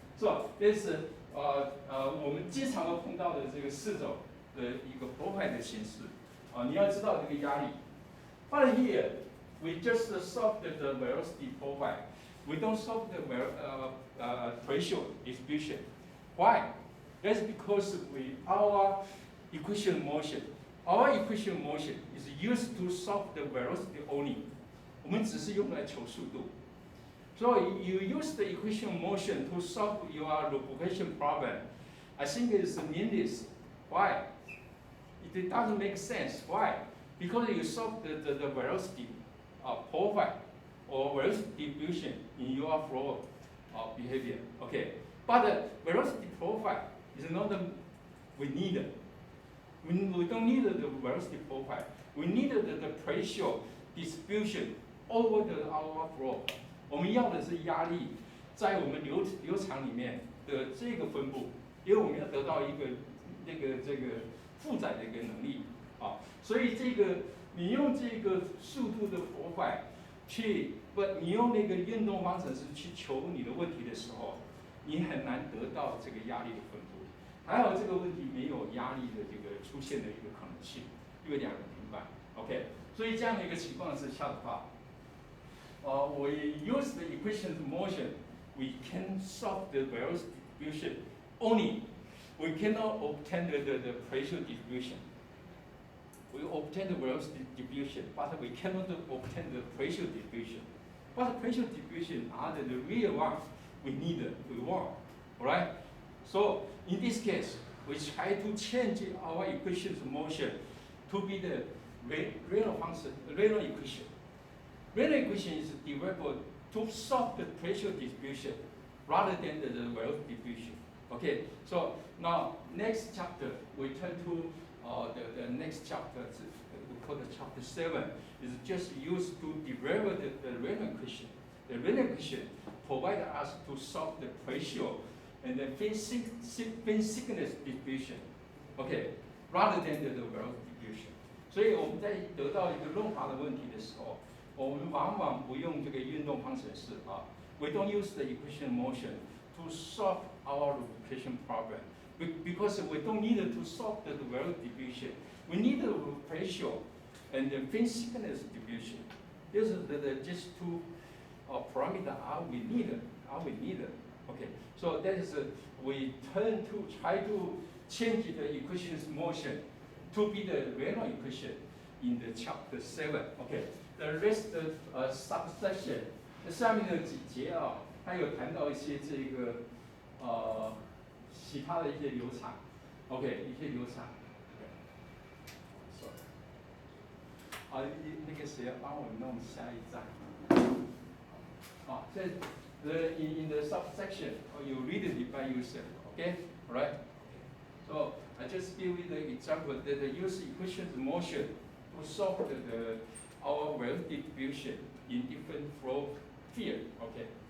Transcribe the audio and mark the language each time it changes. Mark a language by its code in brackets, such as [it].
[en] So this [zh] 我们经常会碰到的这个4种的一个 profile 的形式。你要知道这个压力。 [en] But here, we just solve the velocity profile. We don't solve the pressure distribution. Why? That's because our equation motion is used to solve the velocity only. [zh] 我们只是用来求速度。 [en] So you use the equation motion to solve your lubrication problem. I think it's meaningless. Why? It doesn't make sense. Why? Because you solve the velocity profile or velocity distribution in your flow behavior. Okay. But the velocity profile is not we need. We don't need the velocity profile. We need the pressure distribution over our flow. [zh] 我们要的是压力在我们流场里面的这个分布，因为我们要得到一个这个负载的一个能力啊，所以你用这个速度的profile你用那个运动方程式去求你的问题的时候，你很难得到这个压力的分布。还好这个问题没有压力的这个出现的一个可能性，因为两个平板 ，OK， 所以这样的一个情况之下的话。 [en] we use the equation of motion, we can solve the velocity distribution only. We cannot obtain the pressure distribution. we obtain the velocity distribution, but we cannot obtain the pressure distribution. But pressure distribution are the real one we want, alright? So in this case, we try to change our equation of motion to be the Reynolds function, Reynolds equation. Reynolds equation is developed to solve the pressure distribution rather than the velocity distribution. Okay, so now next chapter we turn to the next chapter. We call it chapter 7. Is just used to develop the Reynolds equation. The Reynolds equation provides us to solve the pressure and the fin thickness distribution. Okay, rather than the velocity distribution. [zh] 所以我们在得到一个润滑的问题的时候，我们往往不用这个运动方程式啊。 [en] We don't use the equation of motion to solve our lubrication problem because we don't need to solve the velocity distribution. We need the pressure and the fin thickness distribution. This is just two parameters we need. Okay, so that is we turn to try to change the equation of motion to be the Reynolds equation in the chapter 7. [zh] Okay, [en] the rest subsection [zh] 下面的几节啊，它有谈到一些这个其他的一些流程 ，OK， 一些流程。那个谁要帮我弄下一站？ [en] 这in the subsection, you read it by yourself, okay? All right? So I just give you the example that the use equation of motion to solve our velocity distribution in different flow field, okay?